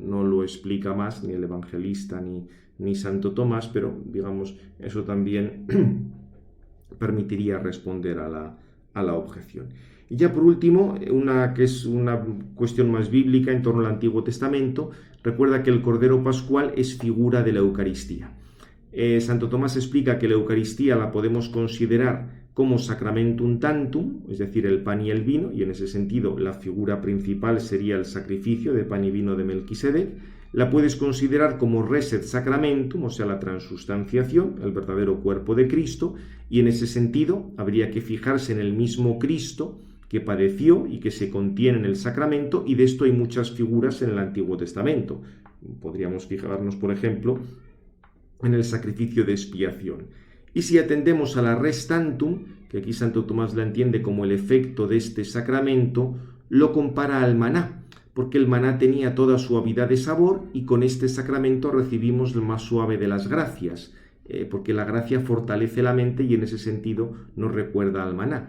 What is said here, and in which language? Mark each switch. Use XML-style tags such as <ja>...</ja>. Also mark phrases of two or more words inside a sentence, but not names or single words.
<es>No lo explica más ni el evangelista ni Santo Tomás, pero digamos, eso también permitiría responder a la objeción. Y ya por último, que es una cuestión más bíblica en torno al Antiguo Testamento, recuerda que el Cordero Pascual es figura de la Eucaristía. Santo Tomás explica que la Eucaristía la podemos considerar como</es> <la>sacramentum tantum,</la> <es>es decir, el pan y el vino, y en ese sentido la figura principal sería el sacrificio de pan y vino de Melquisedec. La puedes considerar como</es> <la>res et sacramentum,</la> <es>o sea, la transustanciación, el verdadero cuerpo de Cristo, y en ese sentido habría que fijarse en el mismo Cristo que padeció y que se contiene en el sacramento, y de esto hay muchas figuras en el Antiguo Testamento. Podríamos fijarnos, por ejemplo, en el sacrificio de expiación. Y si atendemos a la</es> <la>res tantum,</la> <es>que aquí Santo Tomás la entiende como el efecto de este sacramento, lo compara al maná, porque el maná tenía toda suavidad de sabor y con este sacramento recibimos lo más suave de las gracias, porque la gracia fortalece la mente y en ese sentido nos recuerda al maná.</es>